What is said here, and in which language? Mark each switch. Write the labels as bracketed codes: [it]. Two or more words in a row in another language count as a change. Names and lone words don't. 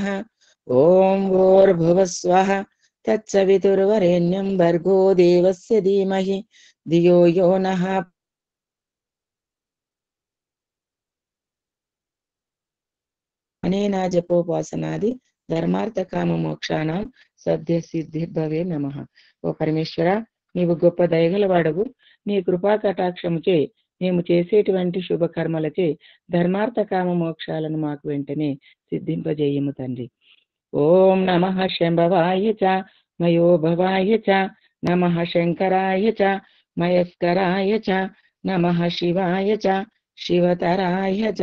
[sa] ॐ भूर्भुवस्वः तत्सवितुर्वरेण्यं भर्गो देवस्य धीमहि धियो यो नः। अनेन जपोपासनादि ధర్మార్థ కామ మోక్షానం సద్య సిద్ధిర్భవే నమః. [te] ఓ పరమేశ్వర, నీవు గొప్ప దయగలవాడవు. నీ కృపా కటాక్షముచే మేము చేసేటువంటి శుభకర్మలచే ధర్మార్థ కామ మోక్షాలను మాకు వెంటనే సిద్ధింపజేయము తండ్రి. [sa] ఓం నమః శంభవాయ చ మయోభవాయ చ నమః శంకరాయ చ మయస్కరాయ చ నమః శివాయ చ శివతరాయ చ.